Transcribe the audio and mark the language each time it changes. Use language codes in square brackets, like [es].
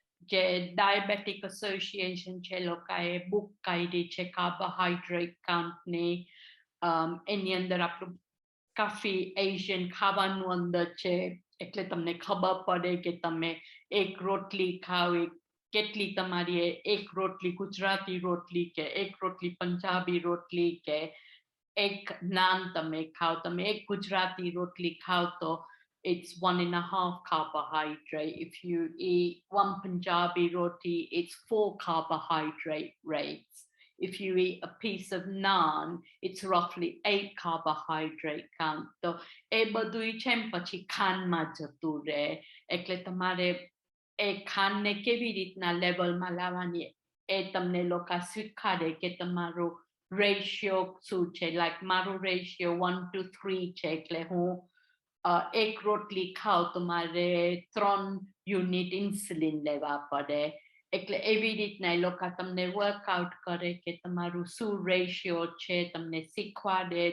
[gu] Diabetic Association છે લોકાએ book કાઢી છે carbohydrate count ને એની અંદર આપણું કાફી Asian ખાવાનું અંદર છે, એટલે તમને ખબર પડે કે તમે એક રોટલી ખાઓ, કેટલી તમારી એક રોટલી ગુજરાતી રોટલી કે એક રોટલી પંજાબી રોટલી કે એક નાન તમે ખાઓ, તમે એક ગુજરાતી રોટલી ખાઓ તો [en] it's 1.5 carbohydrate. If you eat 1 Punjabi roti, it's 4 carbohydrate rates. If you eat a piece of naan, it's roughly 8 carbohydrate count. [gu] So એ બધું છે પછી ખાંડમાં જતું રહે, એટલે તમારે એ ખાંડને કેવી રીતના લેવલમાં લાવવાની એ તમને લોકા શીખવાડે કે તમારો રેશિયો શું છે. લાઈક મારો રેશિયો 1:3 છે, એટલે હું એક રોટલી ખાઓ તો મારે 3 યુનિટ ઇન્સ્યુલિન લેવા પડે, એટલે એવી રીતના એ લોકો તમને વર્કઆઉટ કરે કે તમારું શું રેશિયો છે, તમને શીખવાડે.